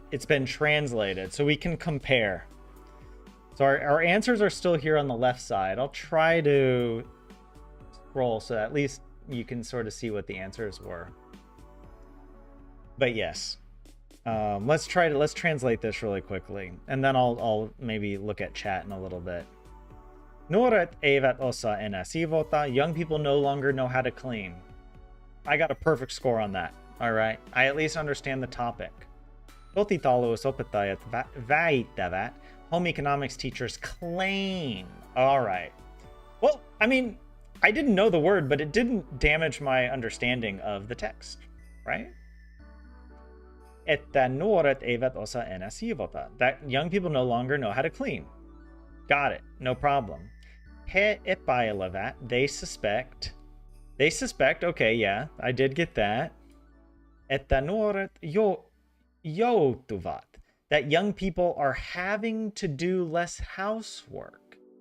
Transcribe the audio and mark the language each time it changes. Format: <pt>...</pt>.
<en>It's been translated, so we can compare. So our answers are still here on the left side. I'll try to scroll so at least you can sort of see what the answers were. But yes. Let's translate this really quickly, and then I'll maybe look at chat in a little bit.</en> <fi>Nuoret eivät osaa enää siivota.</fi> <en>Young people no longer know how to clean. I got a perfect score on that. All right. I at least understand the topic.</en> <fi>Kotitalousopettajat väittävät.</fi> <en>Home economics teachers claim. All right. Well, I mean, I didn't know the word, but it didn't damage my understanding of the text, right?</en> <fi>Että nuoret eivät osaa enää siivota.</fi> <en>That young people no longer know how to clean. Got it. No problem.</en> <fi>He epäilevät.</fi> <en>They suspect. They suspect. Okay, yeah. I did get that.</en> <fi>Että nuoret joutuvat.</fi> <en>That young people are having to do less housework.</en>